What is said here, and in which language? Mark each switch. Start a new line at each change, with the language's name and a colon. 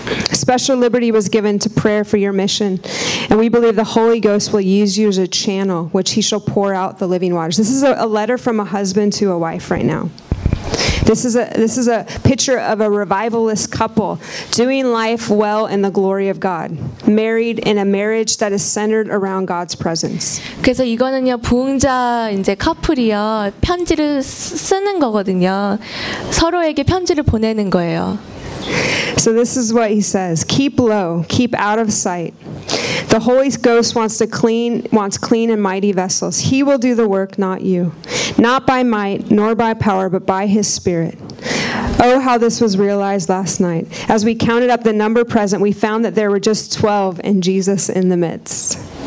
English: Special liberty was given to prayer for your mission, and we believe the Holy Ghost will use you as a channel, which he shall pour out the living waters. This is a letter from a husband to a wife right now. This is a picture of a revivalist couple doing life well in the glory of God, married in a marriage that is centered around God's presence.
Korean: 그래서 이거는요 부흥자 이제 커플이요 편지를 쓰는 거거든요. 서로에게 편지를 보내는 거예요.
English: So this is what he says. Keep low. Keep out of sight. The Holy Ghost wants clean and mighty vessels. He will do the work, not you. Not by might, nor by power, but by his Spirit. Oh, how this was realized last night. As we counted up the number present, we found that there were just 12 and Jesus in the midst.